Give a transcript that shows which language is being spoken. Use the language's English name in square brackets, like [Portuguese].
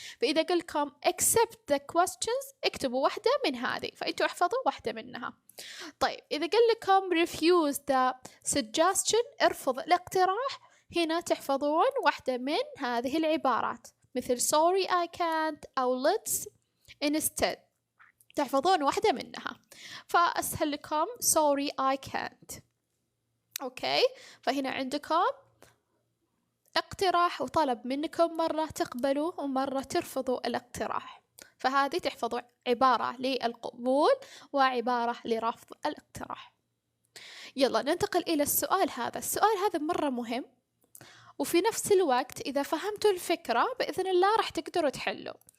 [Arabic] فإذا قال لكم [English] accept the questions [Arabic] اكتبوا واحدة من هذه، فأنتوا احفظوا واحدة منها. طيب إذا قال لكم [English] refuse the suggestion [Arabic] ارفض الاقتراح، هنا تحفظون واحدة من هذه العبارات، مثل [English] sorry I can't [Arabic] أو [English] let's instead، [Arabic] تحفظون واحدة منها. فأسهل لكم [English] sorry I can't. [Arabic] أوكي، فهنا عندكم اقتراح وطلب منكم مرة تقبلوا ومرة ترفضوا الاقتراح. فهذه تحفظوا عبارة للقبول وعبارة لرفض الاقتراح. يلا ننتقل إلى السؤال هذا. السؤال هذا مرة مهم، وفي نفس الوقت إذا فهمتوا الفكرة بإذن الله راح تقدروا تحلوا.